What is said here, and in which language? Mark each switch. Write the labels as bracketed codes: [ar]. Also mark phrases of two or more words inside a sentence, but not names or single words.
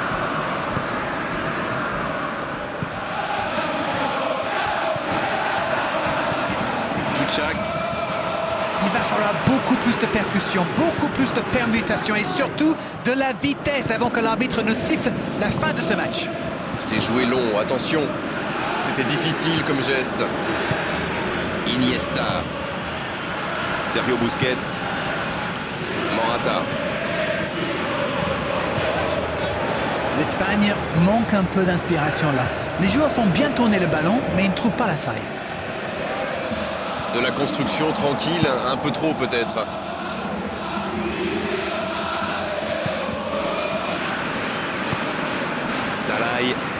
[fr] Tchouchak. Il va falloir beaucoup plus de percussion, beaucoup plus de permutations et surtout de la vitesse avant que l'arbitre ne siffle la fin de ce match. C'est joué long, attention. C'était difficile comme geste. Iniesta. Sergio Busquets. Morata. L'Espagne manque un peu d'inspiration là. Les joueurs font bien tourner le ballon, mais ils ne trouvent pas la faille. De la construction tranquille, un peu trop peut-être. Salai.